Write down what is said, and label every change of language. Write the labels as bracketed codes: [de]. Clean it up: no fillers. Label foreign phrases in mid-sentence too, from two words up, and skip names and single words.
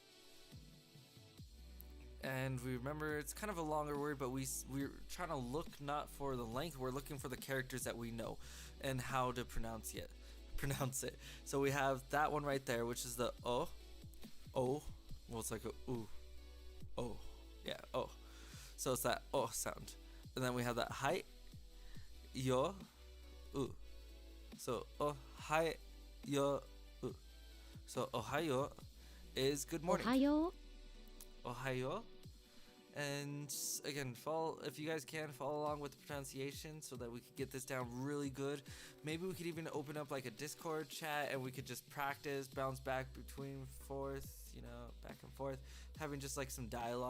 [en] And we remember it's kind of a longer word, but we're trying to look not for the length, we're looking for the characters that we know and how to pronounce it. So we have that one right there, which is the O. Well, it's like a oo. O. Yeah, O. So it's that O sound. And then we have that hai, yo, u. So ohai, yo, u. So ohayo is good [ja] お [en] morning. [ja] はよ [en] Ohayo. And again, if you guys can follow along with the pronunciation so that we could get this down really good. Maybe we could even open up like a Discord chat and we could just practice, bounce back back and forth, having just like some dialogue.